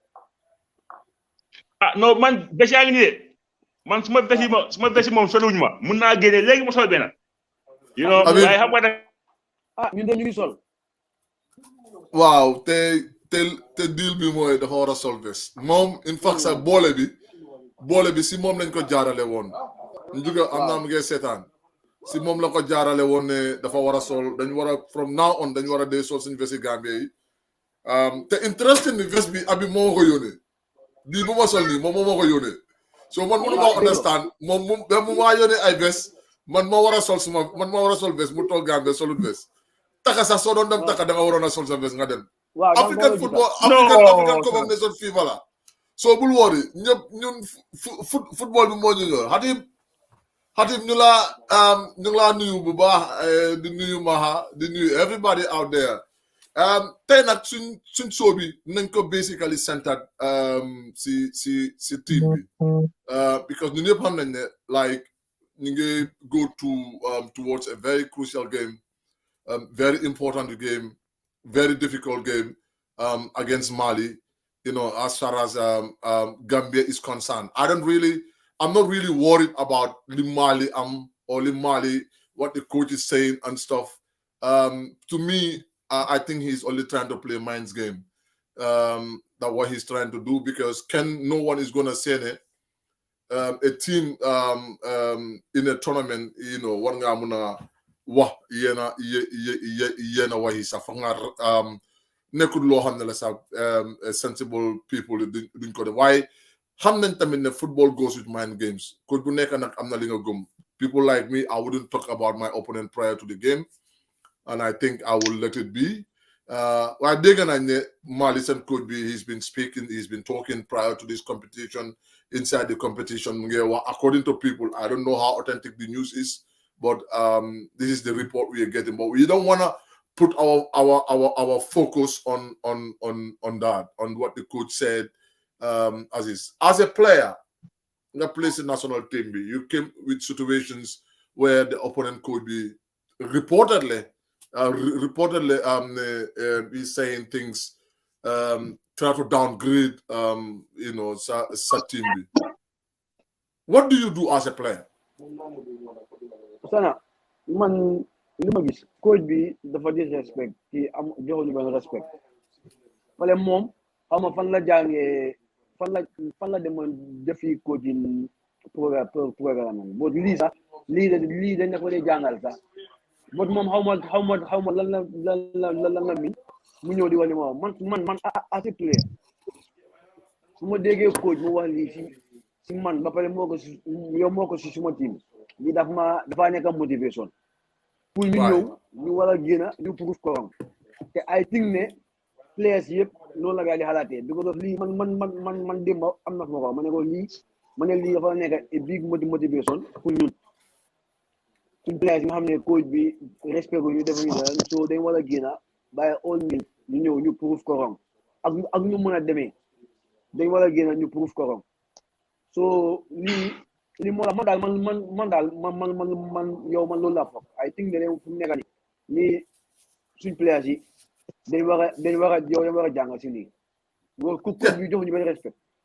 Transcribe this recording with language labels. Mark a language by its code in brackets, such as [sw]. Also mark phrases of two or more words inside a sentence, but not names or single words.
[wo] non man bés yaa ngi nii de man suma bés moom soluñ ma mun naa génne léegi ma sol benn waaye xam nga nag ñun de ñu ngi sol waaw te deal bi mooy dafa war a sol bés moom [en] in fact [wo] sax boole bi si moom lañ ko jaarale woon ñu jóge am naa mu ngi seetaan si moom la ko jaarale woon ne dafa war a sol dañ war a [en] from now [wo] on dañ war a dee sol suñu vesti Gambie yi te interesting ni vest bi abi moo ma ko yónnee bii bu ma sol nii moom moo ma ko yónnee so man mënu ma understand moom mu maa yónnee ay vest man ma war a sol vest mu toog Gambie solut vest taka sax soo doon dem taka da nga waroon a sol sa vest nga dem African Cup of Nations FIFA la so bul woori ñëpp ñun football bi moo ñu ñor Hatib ñu laa nuyu bu baax di nuyu Maha di nuyu [en] everybody out there [wo] tey nag suñ show bi nañ ko [en] basically centered [wo] si team bi because ñun ñëpp xam nañ ne like ñu ngi [en] go towards a very crucial game very important game, very difficult game against Mali, as far as Gambia is concerned. I'm not really worried about Mali, what the coach is saying and stuff. To me, I think he's only trying to play a mind's game. That's what he's trying to do because no one is going to say it. A team in a tournament, one guy [wo] yena wahi sa fa nga nekkul loo xam ne la sa [en] sensible people [wo] duñ ko def waaye xam nañ tamit ne [en] football goes with mind games coach [wo] bu nekk nag am na li nga gëm [en] people like me I wouldn't talk about my opponent prior to the game and I think I will let it be [wo] waaye dégg nañ ne Mali seen coach bi [en] he's been talking prior to this competition inside the competition [wo] mu ngi wax [en] according to people I don't know how authentic the news is. But this is the report we are getting. But we don't want to put our focus on that, on what the coach said. As a player, that plays in national team, you came with situations where the opponent could be reportedly he's saying things, try to downgrade, team. What do you do as a player? [wo] Sana man li ma gis coach bi dafa disrespect ci am joxuñu benn respect wala moom xaw ma fan la jàngee fan la demoon defi coaching programme boo lii sax lii dañ ko dee jàngal sax boo moom xaw ma lan la mi mu ñëw di wax li ma wax man [en] as a [wo] player su ma déggee coach mu wax lii si man ba pare moo ko si suma team lii dafa nekk motivation pour ñu ñëw ñu war a génn ñu proof ko te [en] I think [wo] ne players yëpp noonu la gaa di xalaatee [en] because of [wo] lii man démb am na fu ma ko ma ne ko lii dafa nekk [en] a big motivation [wo] pour ñun suñ players yi nga xam ne coach bi respect ko ñu def ñu dara so dañ war a génn [en] by all means [wo] ñu ñëw ñu proof ko ak ñu mën a demee dañ war a génn ñu proof ko so lii moo la man yow man loolu laa foog [en] I think [wo] ne fu mu nekk nii suñ players yi dañ war a jàng si lii ku bi jox ñu benn respect